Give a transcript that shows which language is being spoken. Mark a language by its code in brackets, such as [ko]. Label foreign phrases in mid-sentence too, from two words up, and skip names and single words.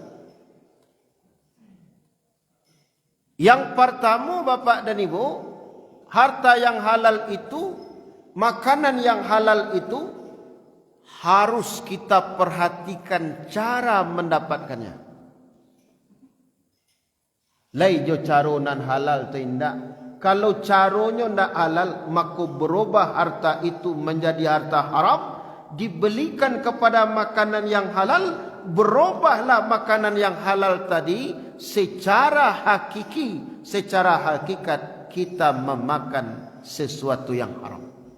[id] Yang pertama, Bapak dan Ibu, harta yang halal itu, makanan yang halal itu harus kita perhatikan cara mendapatkannya. [min] Lai jo caronan halal tu indak. [id] Kalau [min] caronyo ndak [id] halal, maka berubah harta itu menjadi harta haram, dibelikan kepada makanan yang halal, berubahlah makanan yang halal tadi secara hakiki, secara hakikat kita memakan sesuatu yang haram.